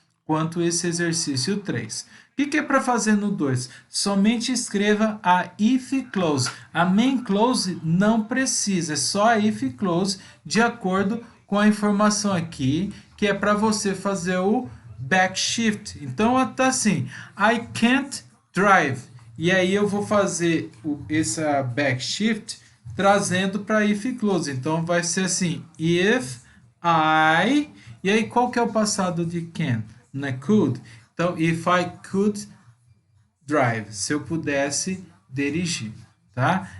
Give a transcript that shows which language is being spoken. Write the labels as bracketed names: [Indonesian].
[Portuguese] Quanto esse exercício 3. O que é para fazer no 2? Somente escreva a if clause. A main clause não precisa, é só a if clause de acordo com a informação aqui, que é para você fazer o backshift. Então, tá assim, [English] I can't drive. [Portuguese] E aí eu vou fazer essa backshift trazendo para if clause. Então, vai ser assim, if I... E aí, qual que é o passado de can? Não é could? Então, [English] if I could drive, [Portuguese] se eu pudesse dirigir, tá?